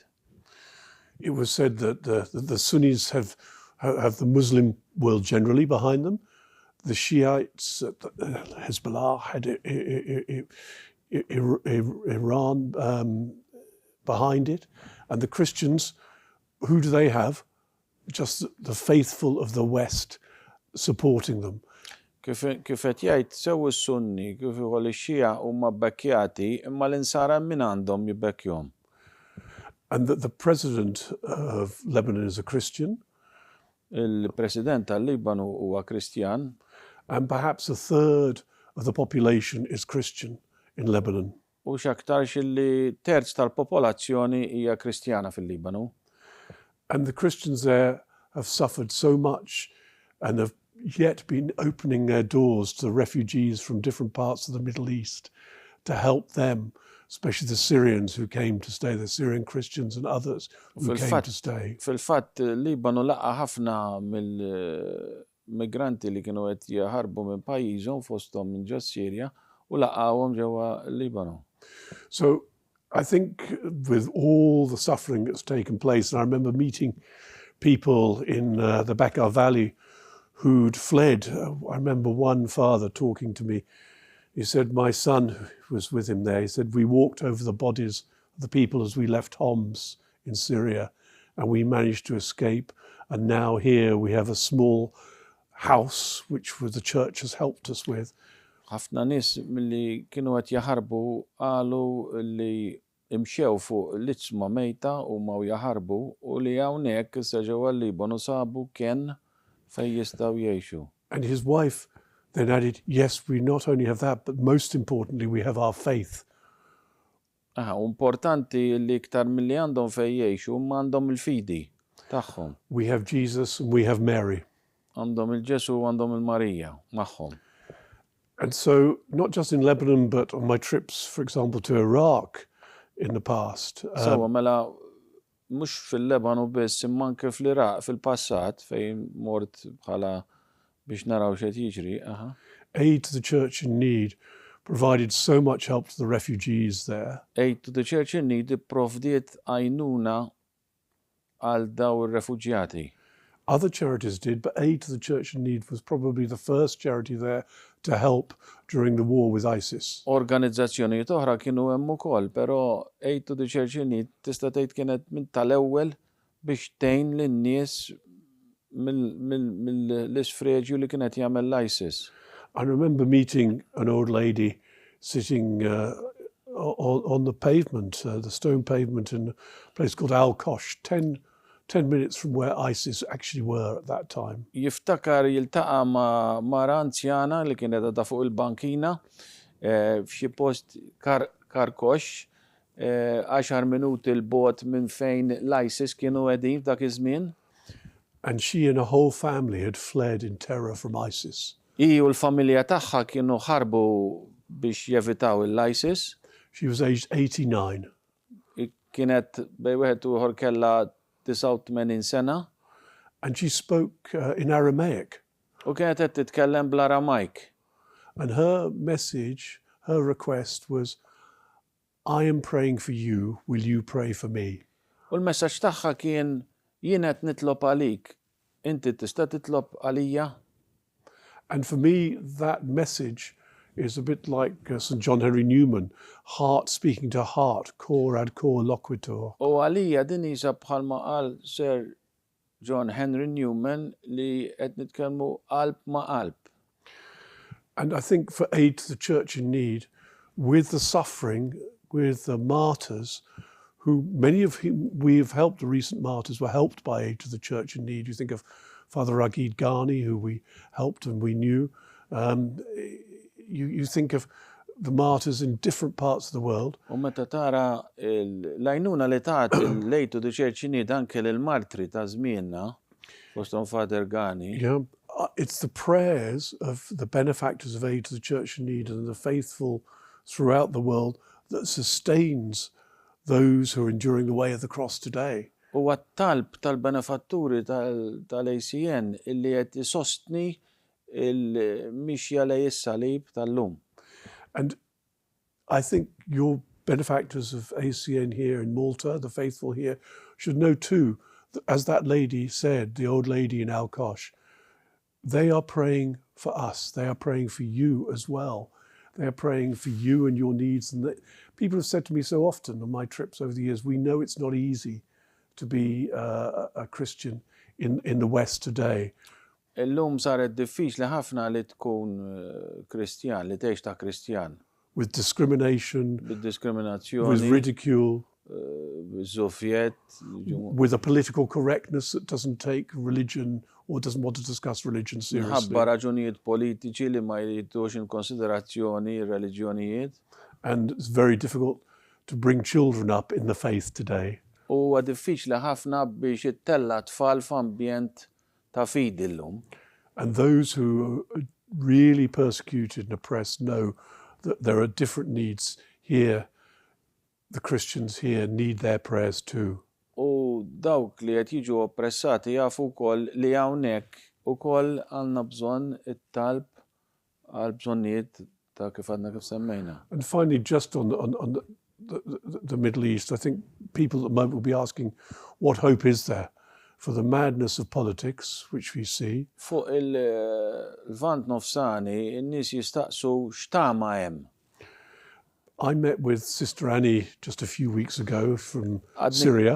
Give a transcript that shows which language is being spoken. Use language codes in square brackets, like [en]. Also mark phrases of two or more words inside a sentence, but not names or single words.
[en] It was said that the Sunnis have the Muslim world generally behind them. The Shiites, Hezbollah, had Iran behind it. And the Christians, who do they have? Just the faithful of the West supporting them. [mt] Kif qed jgħid sew is-Sunni, kif ukoll ix-Xija huma bbekkjati, imma l-insara min għandhom jibbekkjhom. [en] And that the president of Lebanon is a Christian. [mt] Il-President tal-Libanu huwa Kristjan. [en] And perhaps a third of the population is Christian in Lebanon. [mt] U x'aktarx li terz tal-popolazzjoni hija Kristjana fil-Libanu. [en] And the Christians there have suffered so much and have yet been opening their doors to the refugees from different parts of the Middle East to help them, especially the Syrians who came to stay, the Syrian Christians and others who came to stay. [mt] Fil-fatt, Libanu laqa ħafna mill-migranti li kienu qed jaħarbu minn pajjiżhom fosthom minn ġo Sirja u laqgħuhom ġewwa Libanu. [en] So I think with all the suffering that's taken place, and I remember meeting people in the Bekaa Valley who'd fled. I remember one father talking to me. He said, my son who was with him there, he said, we walked over the bodies of the people as we left Homs in Syria, and we managed to escape. And now here we have a small house, which the church has helped us with. [mt] ħafna nies milli kienu qed jaħarbu qalu li imxew fuq l-iċma mejta u ma jaħarbu u li hawnhekk issa ġewwa l-Libanu sabu kien fejn jistgħu jgħixu. [en] And his wife then added, yes, we not only have that, but most importantly, we have our faith. [mt] Importanti li iktar milli għandhom fejn jgħixu ma għandhom il-fidi tagħhom. [en] We have Jesus and we have Mary. [mt] Għandhom il-Ġesu u għandhom il-Marija magħhom. [en] And so, not just in Lebanon, but on my trips, for example, to Iraq in the past. So, [mt] mela mhux fil-Lebanu biss imma anke fl-Iraq fil-passat fejn mort bħala biex naraw x'qed jiġri. [en] Aid to the church in need provided so much help to the refugees there. [mt] Aid to the church in need ipprovdiet għajnuna għal daw ir-refuġjati. [en] Other charities did, but Aid to the Church in Need was probably the first charity there to help during the war with ISIS. [mt] Organizzazzjonijiet oħra kienu hemm ukoll, però Aid to the Church in Need tista' tgħid kienet minn tal-ewwel biex tgħin lin-nies mill-isfreġju li kienet jagħmel l-ISIS. [en] I remember meeting an old lady sitting on the pavement, the stone pavement in a place called Al-Kosh, 10 minutes from where ISIS actually were at that time. [mt] Jiftakar jiltaqa' ma' mara anzjana li kienet għadha fuq il-bankina f'xi post Karkosh 10 minuti l-bogħod minn fejn l-ISIS kienu qegħdin f'dak iż-żmien. [en] And she and her whole family had fled in terror from ISIS. [mt] Hi u l-familja tagħha kienu ħarbu biex jevitaw l-ISIS. [en] She was aged 89. [mt] Kienet bej wieħed u ieħor kellha 89 sena. [en] And she spoke in Aramaic. [mt] U kienet qed titkellem bl-Aramajk. [en] And her message, her request was, I am praying for you, will you pray for me? [mt] U l-messaġġ tagħha kien jien qed nitlob għalik, inti tista' titlob għalija? [en] And for me, that message is a bit like St. John Henry Newman, heart speaking to heart, [la] cor ad cor loquitur. [mt] U għalija din isa bħalma qal Sir John Henry Newman li qed nitkellmu qalb ma' qalb. [en] And I think for Aid to the Church in Need, with the suffering, with the martyrs, who many of whom we have helped, the recent martyrs were helped by Aid to the Church in Need. You think of Father Ragid Ghani, who we helped and we knew. You think of the martyrs in different parts of the world. [mt] U meta tara l-għajnuna li tat l-Aid to the Church in Need anke l-martri ta' żmienna fosthom Father Ghani. [en] Yeah, it's the prayers of the benefactors of Aid to the Church in Need and the faithful throughout the world that sustains those who are enduring the way of the cross today. [mt] U għat-talb tal-benefatturi tal-ACN illi qed isostni il-mixja lej is-salib tal-lum. [en] And I think your benefactors of ACN here in Malta, the faithful here, should know too, that as that lady said, the old lady in Al-Kosh, they are praying for us. They are praying for you as well. They are praying for you and your needs. And people have said to me so often on my trips over the years, we know it's not easy to be a Christian in the West today. [mt] Illum saret diffiċli ħafna li tkun Kristjan, li tgħix ta' Kristjan. [en] With discrimination, [mt] Bid-diskriminazzjoni, [en] with ridicule, [mt] żufjet, [en] with a political correctness that doesn't take religion or doesn't want to discuss religion seriously. [mt] Minħabba raġunijiet politiċi li ma jridux in konsiderazzjoni r-reliġjonijiet. [en] And it's very difficult to bring children up in the faith today. [mt] Huwa diffiċli ħafna biex ittella tfal f'ambjent ta' fidi llum. [en] And those who are really persecuted and oppressed know that there are different needs here. The Christians here need their prayers too. [mt] U dawk li qed jiġu oppressati jafu wkoll li hawnhekk ukoll għandna bżonn it-talb għal bżonnijiet ta' kif għadna kif semmejna. [en] And finally, just on the Middle East, I think people at the moment will be asking, what hope is there? for the madness of politics, which we see. [mt] Fuq il-vant nofsani, in-nies jistaqsu x'tama hemm. [en] I met with Sister Annie just a few weeks ago from Syria.